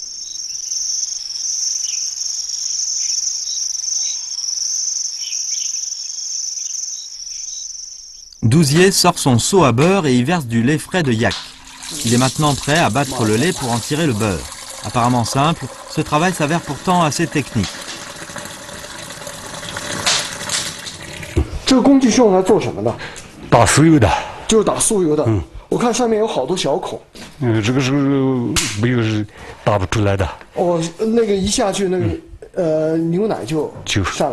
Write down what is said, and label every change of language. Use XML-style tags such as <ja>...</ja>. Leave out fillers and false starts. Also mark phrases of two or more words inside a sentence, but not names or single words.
<fr>Douzier sort son seau à beurre et y verse du lait frais de yak. Il est maintenant prêt à battre le lait pour en tirer le beurre. Apparemment simple, ce travail s'avère pourtant assez technique.</fr> <zh>这个工具是用来做什么的？打酥油的。就是打酥油的。我看上面有好多小孔。这个是没有是打不出来的。哦，那个一下去，那个牛奶就上来。</zh>